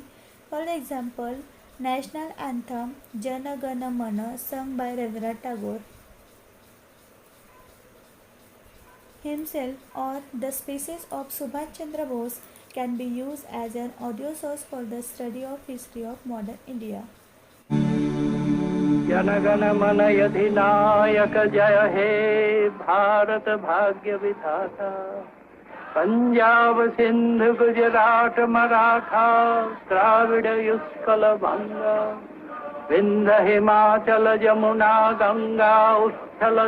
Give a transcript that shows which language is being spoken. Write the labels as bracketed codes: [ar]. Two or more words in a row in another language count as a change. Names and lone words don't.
[en] For example, national anthem Jana Gana Mana sung by Rabindranath Tagore himself or the speeches of Subhash Chandra Bose can be used as an audio source for the study of history of modern India. [hi] जनगण मन अधिनायक जय हे भारत भाग्य विधाता पंजाब सिंध गुजरात मराठा द्राविड़ उत्कल बंगा विंध्य हिमाचल जमुना गंगा उच्छल